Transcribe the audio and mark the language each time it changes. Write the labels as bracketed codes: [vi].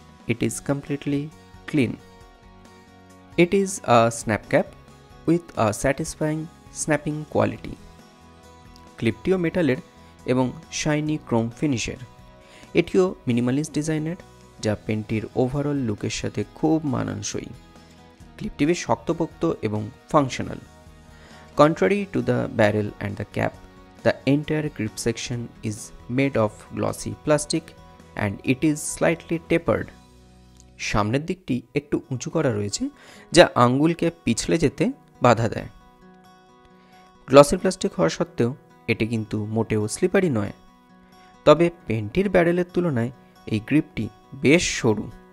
[en] It is completely clean. It is a snap cap with a satisfying snapping quality. [bn] ক্লিপটিও মেটালের এবং shiny Chrome ফিনিশের। এটিও minimalist ডিজাইনের, যা পেনটির overall লুকের সাথে খুব মানানসই। ক্লিপটি বেশ শক্তপোক্ত এবং functional. [en] Contrary to the barrel and the cap, the entire grip section is made of glossy plastic and it is slightly tapered. [bn] সামনের দিকটি একটু উঁচু করা রয়েছে, যা আঙ্গুলকে পিছলে যেতে বাধা দেয়। গ্লসি প্লাস্টিক হওয়া সত্ত্বেও এটি কিন্তু মোটেও স্লিপারি নয়। তবে পেনটির ব্যারেলের তুলনায় এই গ্রিপটি বেশ সরু।